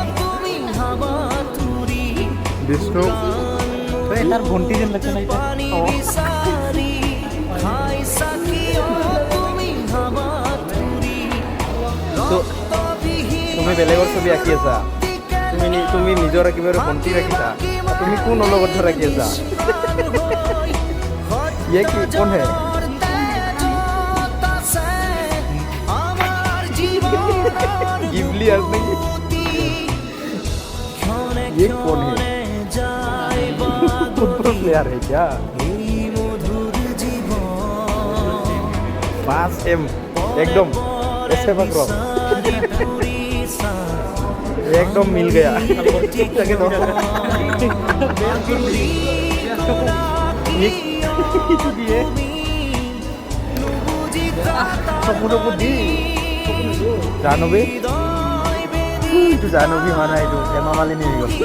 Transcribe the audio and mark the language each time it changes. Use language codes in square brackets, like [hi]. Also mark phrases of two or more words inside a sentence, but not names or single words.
[as] বিষ্ণু তাৰ ভণ্টি যেন লাগিছে নাই তুমি বেলেগৰ ছবি আঁকি আছা তুমি নিজৰ একেবাৰে ভণ্টি ৰাখিছা তুমি কোন লগত ৰাখি আছা ये কি কোন হে [hi] गिबली आज नहीं ये कौन है [en] football player [hi] है क्या 5M एकदम ऐसे पकड़ो एकदम मिल गया [as] জাহ্নবী এইটো জাহ্নবী হোৱা নাই এইটো হেমা মালিনী হৈ গ'ল